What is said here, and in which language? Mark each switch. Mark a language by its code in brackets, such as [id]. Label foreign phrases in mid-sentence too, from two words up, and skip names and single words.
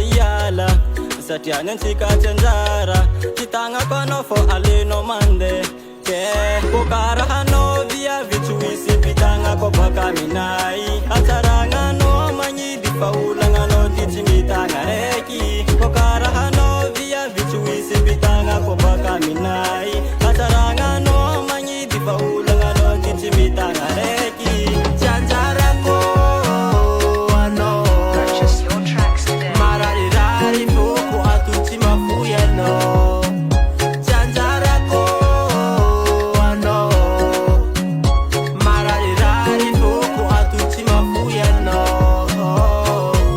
[mg] iala satria ny antsika tsy anjara tsy tagnako anao fô alenao mande ke ko karahanao viavy tsy hoisy mpitagnako baka aminay atsaragnanao magnidy fa olagnanao ty tsy mitagna raiky ko karahanao viavy tsy hoisy mpitagnako baka aminay atsaragnanao magnidy fa olagnanao ty tsy mitagna raiky Tsy anjarako anao [en] Purchase your tracks today. [mg] mararirary foko ato tsy mafoy anao tsy anjarako anao mararirary foko ato tsy mafoy anao.